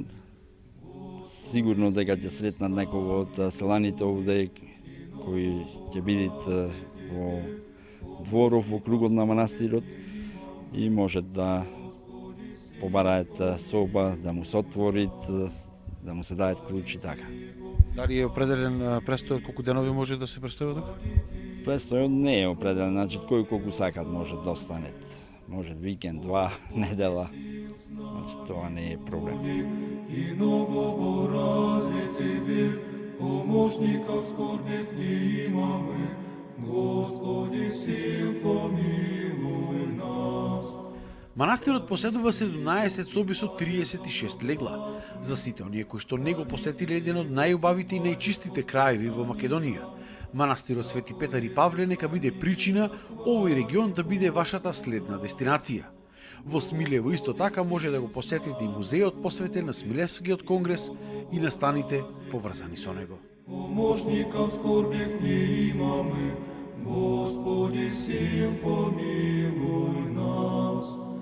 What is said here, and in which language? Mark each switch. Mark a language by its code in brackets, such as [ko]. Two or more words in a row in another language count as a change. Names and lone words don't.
[mk] Сигурно дека ќе сретнат некого од селаните овде кои ќе бидат во дворов во кругот на манастирот и можат да побараат соба, да му се отвори, да му се даат клуч и така. Дали е определен престојот колку денови може да се престојува тука? Престојот не е определен, значи кој колку сакат може да останат. Може викенд, 2 недела. Значи тоа не е проблем. [cu] И много разве Тебе, помощника в скорбях не имаме. Господи, сил помилуй нас. [mk] Манастирот поседува 17 соби со 36 легла. За сите оние кои што не го посетиле еден од најубавите и најчистите краеви во Македонија, манастирот Свети Петар и Павле нека биде причина овој регион да биде вашата следна дестинација. Во Смилево исто така може да го посетите и музеот посветен на Смилевскиот конгрес и настаните поврзани со него. [cu] Помощника в скорбях не имаме. Господи, сил помилуй нас.